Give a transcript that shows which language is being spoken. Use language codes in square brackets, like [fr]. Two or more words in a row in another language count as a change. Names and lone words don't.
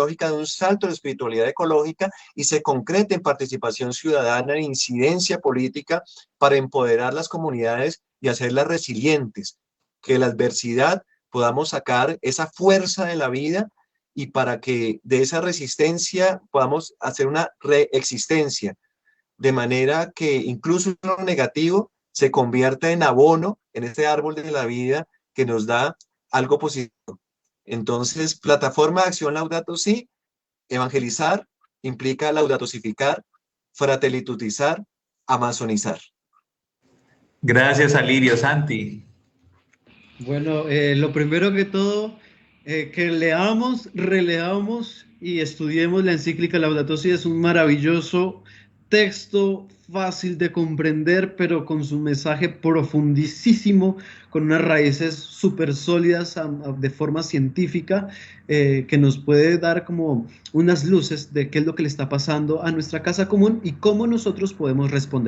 [es] dé un salto a la espiritualidad ecológica y se concrete en participación ciudadana, en incidencia política para empoderar las comunidades y hacerlas resilientes, que la adversidad podamos sacar esa fuerza de la vida y para que de esa resistencia podamos hacer una reexistencia, de manera que incluso lo negativo se convierta en abono en este árbol de la vida que nos da algo positivo. Entonces, plataforma de acción Laudato Si, evangelizar implica laudatosificar, fratelitudizar, amazonizar. Gracias, Alirio. Santi. Bueno, lo primero que todo, que leamos, releamos y estudiemos la encíclica Laudato Si. Es un maravilloso texto, fácil de comprender, pero con su mensaje profundísimo, con unas raíces súper sólidas de forma científica, que nos puede dar como unas luces de qué es lo que le está pasando a nuestra casa común y cómo nosotros podemos responder.